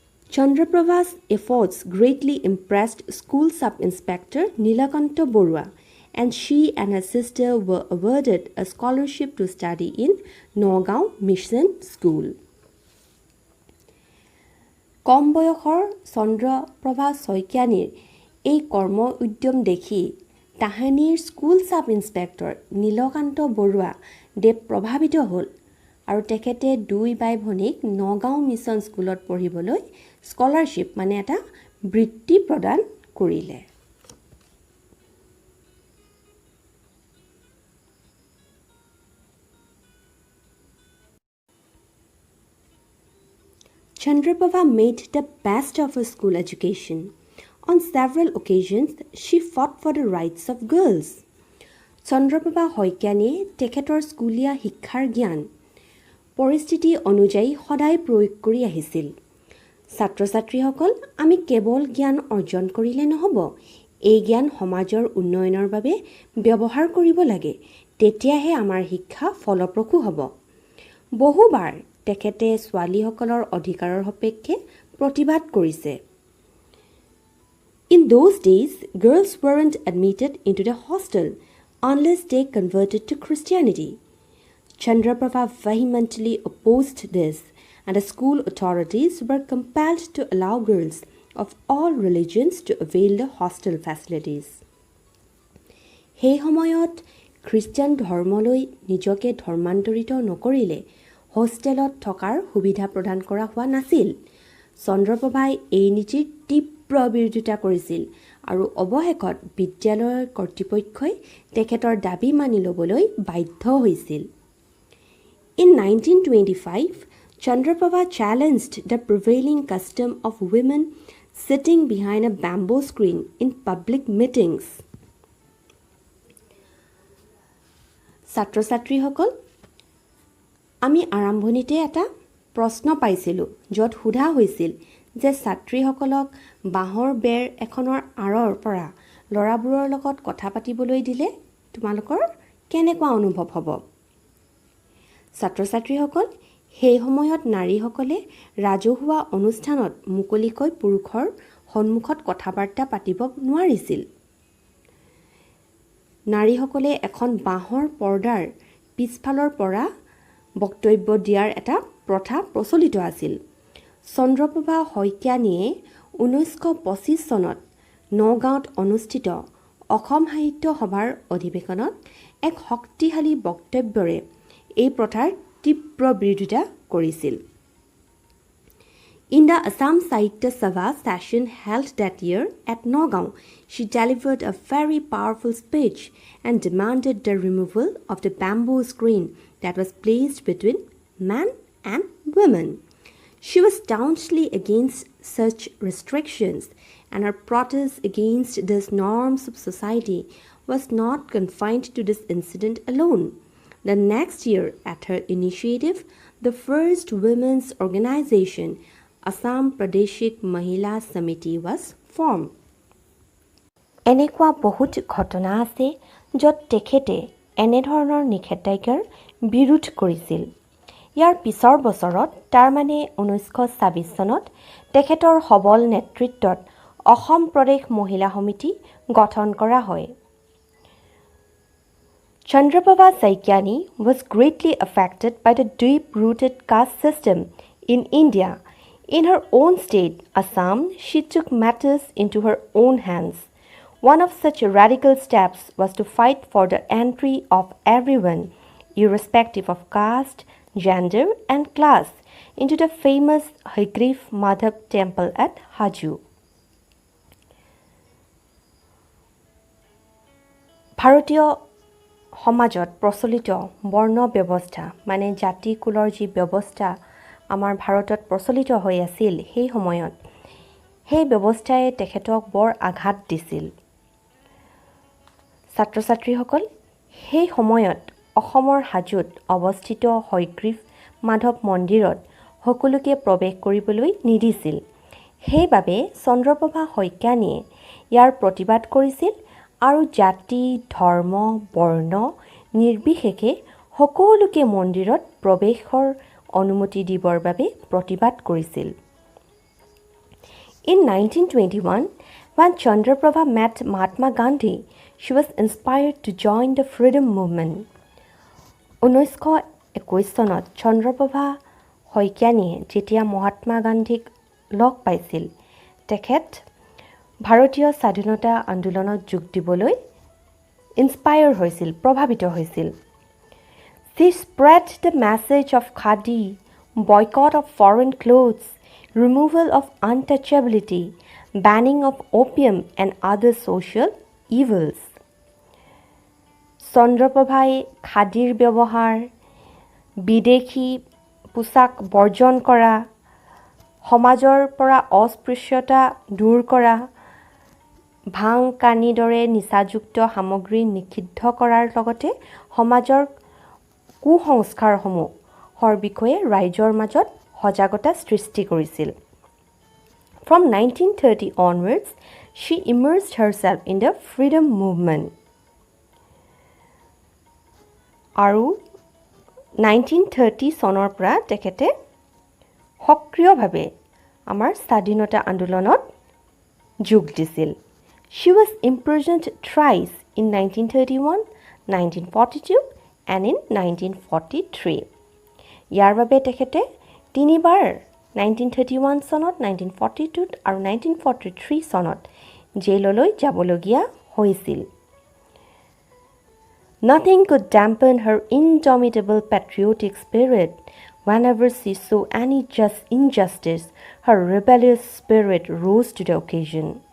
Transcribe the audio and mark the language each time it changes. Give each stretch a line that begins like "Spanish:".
English: Chandraprabha's efforts greatly impressed School Sub-Inspector Nilakanta Borua, and she and her sister were awarded a scholarship to study in Nagaon Mission School.
Assamese: কম বয়সৰ চন্দ্ৰপ্ৰভা শইকীয়ানীৰ এই কৰ্ম উদ্যম দেখি তাহানিৰ school sub inspector Nilkanta Barua দেৱ প্ৰভাৱিত হ'ল আৰু তেখেতে দুই বাই ভনীক নগাঁও মিছন স্কুলত পঢ়িবলৈ স্কলাৰশ্বিপ মানে এটা বৃত্তি প্ৰদান কৰিলে।
English: Chandraprabha made the best of her school education. On several occasions, she fought for the rights of girls.
Assamese: Chandraprabha Saikiani তেখেতৰ স্কুলীয়া শিক্ষাৰ জ্ঞান পৰিস্থিতি অনুযায়ী সদায় প্ৰয়োগ কৰি আহিছিল। ছাত্ৰ-ছাত্ৰীসকল, আমি কেৱল জ্ঞান অৰ্জন কৰিলে নহ'ব, এই জ্ঞান সমাজৰ উন্নয়নৰ বাবে ব্যৱহাৰ কৰিব লাগে, তেতিয়াহে আমাৰ শিক্ষা ফলপ্ৰসূ হ'ব। বহুবাৰ তেখেতে ছোৱালীসকলৰ অধিকাৰৰ সপক্ষে প্ৰতিবাদ কৰিছে।
English: In those days, girls weren't admitted into the hostel unless they converted to Christianity. Chandraprabha vehemently opposed this, and the school authorities were compelled to allow girls of all religions to avail the hostel facilities.
Assamese: সেই সময়ত Christian ধৰ্মলৈ নিজকে ধৰ্মান্তৰিত নকৰিলে হোষ্টেলত থকাৰ সুবিধা প্ৰদান কৰা হোৱা নাছিল। চন্দ্ৰপ্ৰভাই এই নীতিৰ তীব্ৰ বিৰোধিতা কৰিছিল আৰু অৱশেষত বিদ্যালয়ৰ কৰ্তৃপক্ষই তেখেতৰ দাবী মানি ল'বলৈ বাধ্য হৈছিল।
English: In 1925, Chandraprabha challenged the prevailing custom of women sitting behind a bamboo screen in public meetings.
Assamese: ছাত্ৰ-ছাত্ৰীসকল, আমি আৰম্ভণিতে এটা প্ৰশ্ন পাইছিলোঁ য'ত সোধা হৈছিল যে ছাত্ৰীসকলক বাঁহৰ বেৰ এখনৰ আঁৰৰ পৰা ল'ৰাবোৰৰ লগত কথা পাতিবলৈ দিলে তোমালোকৰ কেনেকুৱা অনুভৱ হ'ব? ছাত্ৰ-ছাত্ৰীসকল, সেই সময়ত নাৰীসকলে ৰাজহুৱা অনুষ্ঠানত মুকলিকৈ পুৰুষৰ সন্মুখত কথা-বাৰ্তা পাতিব নোৱাৰিছিল। নাৰীসকলে এখন বাঁহৰ পৰ্দাৰ পিছফালৰ পৰা বক্তব্য দিয়াৰ এটা প্ৰথা প্ৰচলিত আছিল। চন্দ্ৰপ্ৰভা শইকীয়ানীয়ে 1925 চনত নগাঁৱত অনুষ্ঠিত অসম সাহিত্য সভাৰ অধিৱেশনত এক শক্তিশালী বক্তব্যৰে এই প্ৰথাৰ তীব্ৰ বিৰোধিতা কৰিছিল।
English: In the Assam Sahitya Sabha session held that year at Nagaon, she delivered a very powerful speech and demanded the removal of the bamboo screen that was placed between men and women. She was staunchly against such restrictions, and her protest against these norms of society was not confined to this incident alone. The next year, at her initiative, the first women's organization, Assam Pradeshik Mahila Samiti, was formed.
Assamese: এনেকুৱা বহুত ঘটনা আছে য'ত তেখেতে এনেধৰণৰ নিষেধাজ্ঞাৰ বিৰোধ কৰিছিল। ইয়াৰ পিছৰ বছৰত, তাৰমানে 1926 চনত, তেখেতৰ সবল নেতৃত্বত অসম প্ৰদেশ মহিলা সমিতি গঠন কৰা হয়।
English: Chandraprabha Saikiani was greatly affected by the deep-rooted caste system in India. In her own state, Assam, she took matters into her own hands. One of such radical steps was to fight for the entry of everyone, irrespective of caste, gender, and class, into the famous Haigrif Madhav temple at Haju.
Assamese: ভাৰতীয় সমাজত প্ৰচলিত বৰ্ণ ব্যৱস্থা মানে জাতি কুলৰ যি ব্যৱস্থা আমাৰ ভাৰতত প্ৰচলিত হৈ আছিল সেই সময়ত, সেই ব্যৱস্থাই তেখেতক বৰ আঘাত দিছিল। ছাত্ৰ-ছাত্ৰীসকল, সেই সময়ত অসমৰ হাজোত অৱস্থিত হয়গ্ৰীৱ মাধৱ মন্দিৰত সকলোকে প্ৰৱেশ কৰিবলৈ নিদিছিল। সেইবাবে চন্দ্ৰপ্ৰভা শইকীয়ানীয়ে ইয়াৰ প্ৰতিবাদ কৰিছিল আৰু জাতি, ধৰ্ম, বৰ্ণ নিৰ্বিশেষে সকলোকে মন্দিৰত প্ৰৱেশৰ অনুমতি দিবৰ বাবে প্ৰতিবাদ কৰিছিল।
English: In 1921, when Chandraprabha met Mahatma Gandhi, she was inspired to join the freedom movement.
Assamese: 1921 চনত চন্দ্ৰপ্ৰভা শইকীয়ানীয়ে যেতিয়া মহাত্মা গান্ধীক লগ পাইছিল, তেখেত ভাৰতীয় স্বাধীনতা আন্দোলনত যোগ দিবলৈ ইনস্পায়াৰ হৈছিল, প্ৰভাৱিত হৈছিল।
English: She spread the message of khadi, boycott of foreign clothes, removal of untouchability, banning of opium and other social evils.
Assamese: চন্দ্ৰপ্ৰভাই খাদীৰ ব্যৱহাৰ, বিদেশী পোছাক বৰ্জন কৰা, সমাজৰ পৰা অস্পৃশ্যতা দূৰ কৰা, ভাং কানি দৰে নিচাযুক্ত সামগ্ৰী নিষিদ্ধ কৰাৰ লগতে সমাজৰ কুসংস্কাৰসমূহৰ বিষয়ে ৰাইজৰ মাজত সজাগতা সৃষ্টি কৰিছিল।
English: From 1930 onwards, she immersed herself in the freedom movement.
Assamese: আৰু 1930 চনৰ পৰা তেখেতে সক্ৰিয়ভাৱে আমাৰ স্বাধীনতা আন্দোলনত যোগ দিছিল।
English: She was imprisoned thrice in 1931, 1942 and in 1943.
Assamese: ইয়াৰ বাবে তেখেতে তিনিবাৰ 1931 চনত, 1942 আৰু 1943 চনত জেললৈ যাবলগীয়া হৈছিল।
English: Nothing could dampen her indomitable patriotic spirit. Whenever she saw any injustice, her rebellious spirit rose to the occasion.